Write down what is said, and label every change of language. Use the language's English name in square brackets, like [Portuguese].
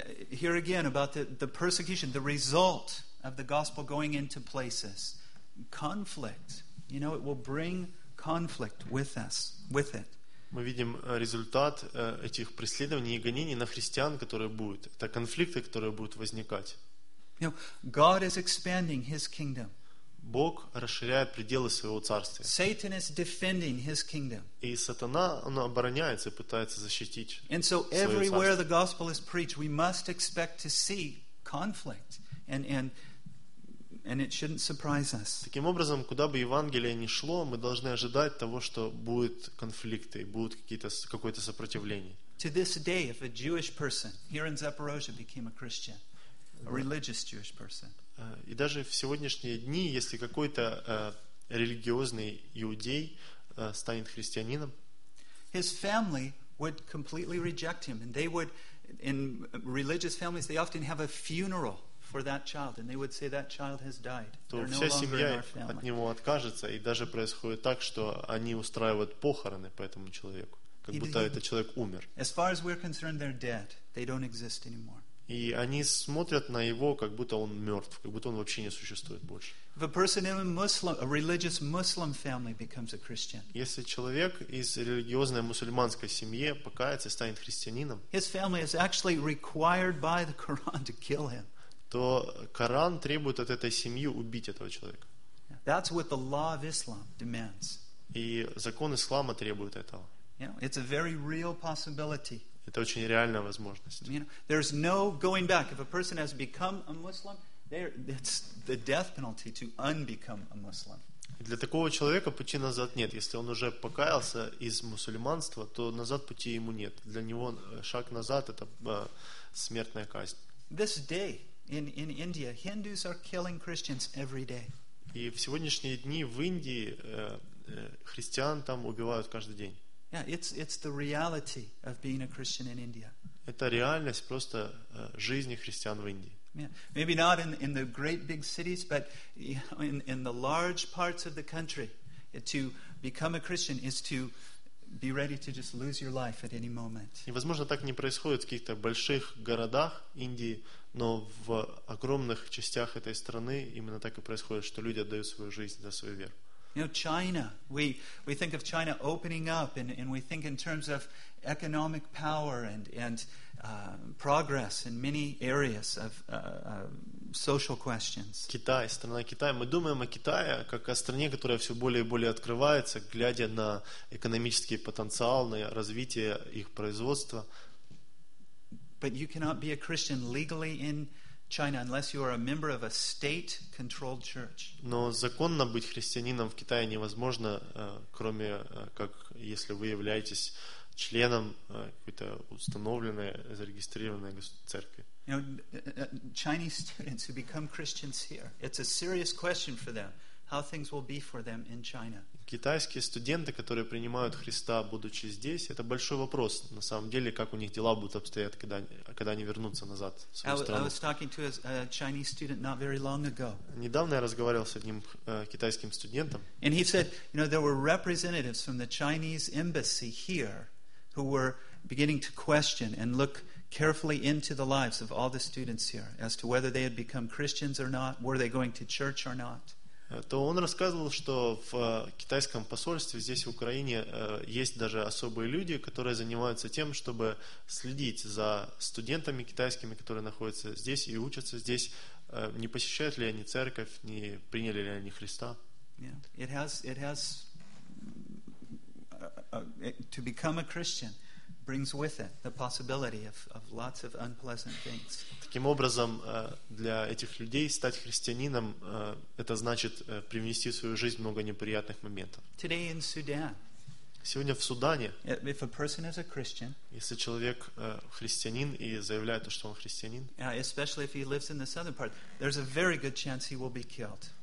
[English] Here again about the persecution, the result of the gospel going into places, conflict. You know, it will bring conflict with us, with it. [Russian] Мы видим результат этих преследований и гонений на христиан, которые будут. Это конфликты, которые будут возникать. [English] You know, God is expanding His kingdom. [Russian] Бог расширяет пределы своего царствия. [English] Satan is defending His kingdom. [Russian] И сатана, он обороняется, пытается защитить свое царство. [English] And so everywhere the gospel is preached, we must expect to see conflict, and it shouldn't surprise us. [Russian] Таким образом, куда бы Евангелие ни шло, мы должны ожидать того, что будут конфликты, будут какое-то сопротивление. [English] To this day, if a Jewish person here in Zaporozhye became a Christian. A religious Jewish person. [Russian] И даже в сегодняшние дни, если какой-то религиозный иудей станет христианином, [English] his family would completely reject him, and they would, in religious families, they often have a funeral for that child, and they would say that child has died. [Russian] То вся семья от него откажется, и даже происходит так, что они устраивают похороны по этому человеку, как будто этот человек умер. [English] As far as we're concerned, they're dead. They don't exist anymore. [Russian] И они смотрят на его, как будто он мертв, как будто он вообще не существует больше. [English] If a person in a Muslim, a religious Muslim family becomes a Christian, [Russian] если человек из религиозной мусульманской семьи покается и станет христианином, [English] his family is actually required by the Quran to kill him. [Russian] То Коран требует от этой семьи убить этого человека. [English] That's what the law of Islam demands. [Russian] И закон ислама требует этого. [English] You know, it's a very real possibility. [Russian] Это очень реальная возможность. [English] You know, there's no going back. If a person has become a Muslim, it's the death penalty to unbecome a Muslim. [Russian] Для такого человека пути назад нет. Если он уже покаялся из мусульманства, то назад пути ему нет. Для него шаг назад это смертная казнь. [English] This day in India, Hindus are killing Christians every day. [Russian] И в сегодняшние дни в Индии христиан там убивают каждый день. [English] Yeah, it's the reality of being a Christian in India. [Russian] Это реальность просто жизни христиан в Индии. [English] Yeah, maybe not in the great big cities, but in the large parts of the country, to become a Christian is to be ready to just lose your life at any moment. [Russian] И, возможно, так не происходит в каких-то больших городах Индии, но в огромных частях этой страны именно так и происходит, что люди отдают свою жизнь за свою веру. [English] You know, China. We think of China opening up, and we think in terms of economic power and progress in many areas of social questions. [Russian] Китай, страна Китая. Мы думаем о Китае как о стране, которая все более и более открывается, глядя на экономический потенциал, на развитие их производства. [English] But you cannot be a Christian legally in China, unless you are a member of a state-controlled church. [Russian] Но законно быть христианином в Китае невозможно, кроме как если вы являетесь членом какой-то установленной, зарегистрированной церкви. [English] You know, Chinese students who become Christians here—it's a serious question for them how things will be for them in China. [Russian] Китайские студенты, которые принимают Христа, будучи здесь, это большой вопрос. На самом деле, как у них дела будут обстоять, когда они вернутся назад в свою страну. [English] I was talking to a Chinese student not very long ago. [Russian] Недавно я разговаривал с одним китайским студентом. [English] And he said, you know, there were representatives from the Chinese embassy here who were beginning to question and look carefully into the lives of all the students here as to whether they had become Christians or not, were they going to church or not. [Russian] То он рассказывал, что в китайском посольстве здесь, в Украине, есть даже особые люди, которые занимаются тем, чтобы следить за студентами китайскими, которые находятся здесь и учатся здесь, не посещают ли они церковь, не приняли ли они Христа. Yeah. [English] It has to become a Christian brings with it the possibility of lots of unpleasant things. [Russian] Таким образом, для этих людей стать христианином, это значит привнести в свою жизнь много неприятных моментов. [English] Today in Sudan. [Russian] Сегодня в Судане. [English] If a person is a Christian. [Russian] Если человек христианин и заявляет, что он христианин. [English] Especially if he lives in the southern part, there's a very good chance he will be killed.